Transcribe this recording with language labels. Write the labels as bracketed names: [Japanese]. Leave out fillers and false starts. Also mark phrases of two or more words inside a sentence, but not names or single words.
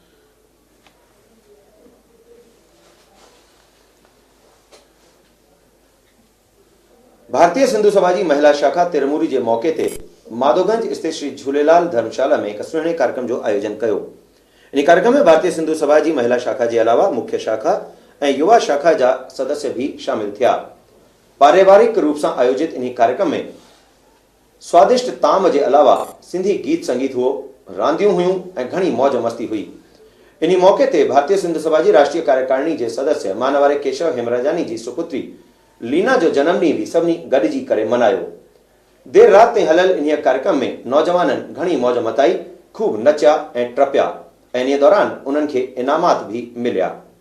[Sindhi] भारतीय सिंधु सभा जी महिला शाखा तिरमूरी के मौके ते माधोगंज स्थित श्री झूलेलाल धर्मशाला में एक सुहिणे कार्यक्रम जो आयोजन कयो। इन कार्यक्रम में भारतीय सिंधु सभा जी महिला शाखा के अलावा मुख्य शाखा और युवा शाखा जा सदस्य भी शामिल थिया। पारिवारिक रूप से आयोजित इन कार्यक्रम में स्वादिष्ट ताम के अलावा सिंधी गीत संगीत हुओ, रांदियों हुयूं और घणी मौज मस्ती हुई। इन मौके ते भारतीय सिंधु सभा जी राष्ट्रीय कार्यकारिणी के सदस्य मानवारे केशव हेमराजानी जी सुपुत्री लीना जो जन्मदिन भी सभी गॾिजी करे मनायो। देर रात ताईं हलियल इन कार्यक्रम में नौजवाननि घणी मौज मचाई, खूब नचिया ऐं टपिया ऐं इन दौरान उन्हनि खे इनामात भी मिलिया।